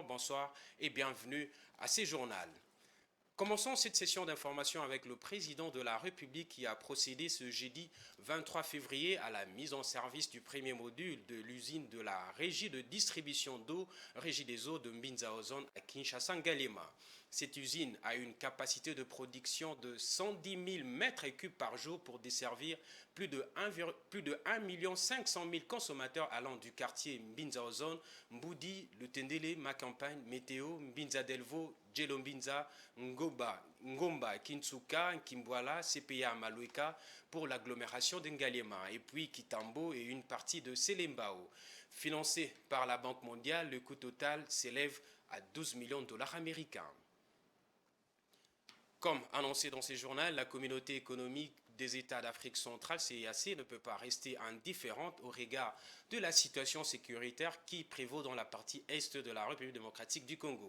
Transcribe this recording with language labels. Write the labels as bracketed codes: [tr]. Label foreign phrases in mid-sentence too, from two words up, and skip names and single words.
[fr] Bonsoir et bienvenue à ce journal. Commençons cette session d'information avec le président de la République qui a procédé ce jeudi 23 février à la mise en service du premier module de l'usine de la régie de distribution d'eau, Régie des eaux de Mbinzaozone à Kinshasa-Ngalema. Cette usine a une capacité de production de 110 000 mètres cubes par jour pour desservir plus de 1 500 000 consommateurs allant du quartier Mbinzaozone, Mboudi, Le Tendele, Macampagne, Météo, Mbinza Delvo, Djelombinza, Ngomba, Kintsuka, Kimbwala, CPA Maloueka pour l'agglomération d'Ngalema et puis Kitambo et une partie de Selembao. Financé par la Banque mondiale, le coût total s'élève à 12 millions de dollars américains. Comme annoncé dans ce journal, la communauté économique des États d'Afrique centrale, CEEAC, ne peut pas rester indifférente au regard de la situation sécuritaire qui prévaut dans la partie est de la République démocratique du Congo.